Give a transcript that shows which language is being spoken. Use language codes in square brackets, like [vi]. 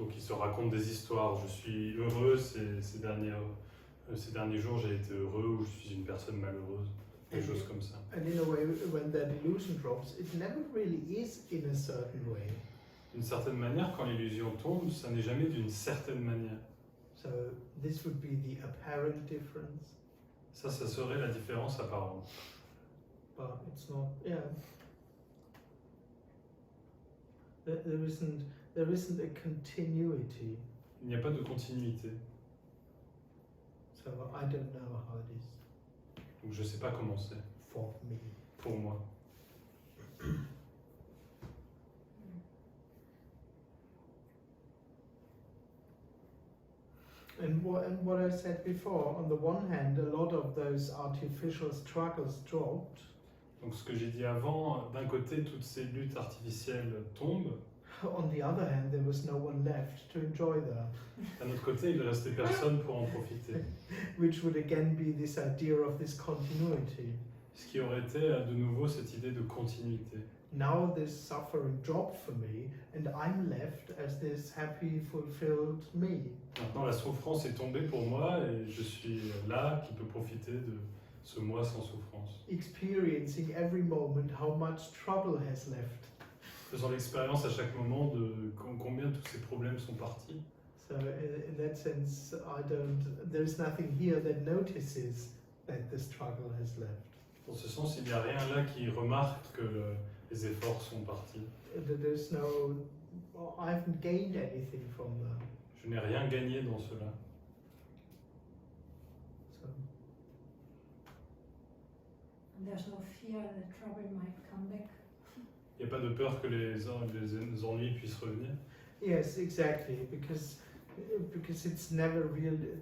[fr] Donc il se raconte des histoires. Je suis heureux ces derniers jours, j'ai été heureux, ou je suis une personne malheureuse. Des choses comme ça. [en] And in a way, when that illusion drops, it never really is in a certain way. [fr] D'une certaine manière, quand l'illusion tombe, ça n'est jamais d'une certaine manière. [en] So this would be the apparent difference, [fr] Ça serait la différence apparente. [en] but it's not. Yeah. There isn't a continuity. [fr] Il n'y a pas de continuité. [en] So I don't know how it is [fr] Donc je ne sais pas comment c'est [en] for me. [fr] pour moi. [en] And what I said before, on the one hand, a lot of those artificial struggles dropped. [fr] Donc ce que j'ai dit avant, d'un côté, toutes ces luttes artificielles tombent. [en] On the other hand, there was no one left to enjoy that, [fr] D'un autre côté, il ne restait personne pour en profiter. [en] which would again be this idea of this continuity. [fr] Ce qui aurait été de nouveau cette idée de continuité. [en] Now this suffering dropped for me, and I'm left as this happy, fulfilled me. [fr] Maintenant, la souffrance est tombée pour moi et je suis là qui peut profiter de ce moi sans souffrance. [en] Experiencing every moment how much trouble has left. [fr] Faisant l'expérience à chaque moment de combien tous ces problèmes sont partis. [en] So in that sense, there is nothing here that notices that the struggle has left. [fr] Dans ce sens, il n'y a rien là qui remarque que les efforts sont partis. [en] There's no, I haven't gained anything from that. [fr] Je n'ai rien gagné dans cela. [en] So, And there's no fear that trouble might come back. [fr] Il n'y a pas de peur que les ennuis puissent revenir. [en] yes, exactly, because it's never real.